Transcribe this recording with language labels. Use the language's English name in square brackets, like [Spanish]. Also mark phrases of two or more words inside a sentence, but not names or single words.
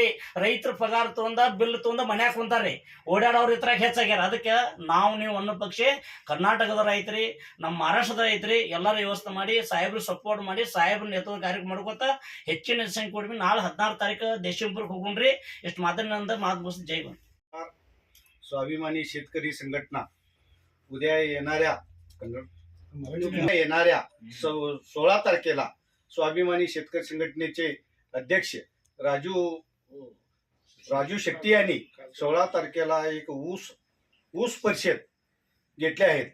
[Kannada] ರೈತರ ಪಗಾರ ತಗೊಂಡ ಬಿಲ್ ತಗೊಂಡ ಮನ್ಯಾಗ ಕುಂತಾರ್ರಿ, ಓಡಾಡೋರ್ ಇದ್ರಾಗ ಹೆಚ್ಚಾಗ್ಯಾರ. ಅದಕ್ಕೆ ನಾವು ನೀವು ಅನ್ನೋ ಪಕ್ಷೆ ಕರ್ನಾಟಕದ ರೈತರಿ, ನಮ್ಮ ಮಹಾರಾಷ್ಟ್ರದ ರೈತರಿ ಎಲ್ಲರೂ ವ್ಯವಸ್ಥೆ ಮಾಡಿ ಸಾಹೇಬ್ರು ಸಪೋರ್ಟ್ ಮಾಡಿ ಸಾಹೇಬ್ರ ನೇತೃತ್ವ ಕಾರ್ಯಕ್ರಮ ಮಾಡ್ಕೊತ ಹೆಚ್ಚಿನ ಸಂಖ್ಯೆ ಕೊಡ್ವಿ. ನಾಳೆ 16 ತಾರೀಕು ದೇಶಂಪುರಕ್ಕೆ ಹೋಗೋಣ್ರಿ. ಇಷ್ಟು ಮಾತನ್ನ ಮಾತು [Marathi] जय गुरु. स्वाभिमानी शेतकरी संघटना उद्या येणाऱ्या 16 तारखेला स्वाभिमानी शेतकरी संघटनेचे अध्यक्ष राजू शेट्टी यांनी 16 तारखेला एक ऊस परिषद घेतले आहेत.